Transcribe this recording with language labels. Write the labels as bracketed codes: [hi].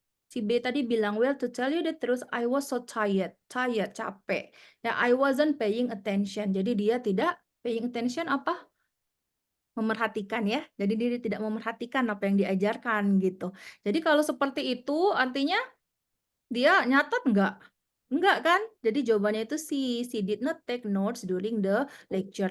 [id] Si B tadi bilang, [en] well, to tell you the truth, I was so tired. Tired, [id] capek. Ya, [en] I wasn't paying attention. [id] Jadi dia tidak paying attention apa? Memerhatikan ya. Jadi dia tidak memerhatikan apa yang diajarkan gitu. Jadi kalau seperti itu artinya dia nyatat enggak? Enggak kan? Jadi jawabannya itu [en] she did not take notes during the lecture.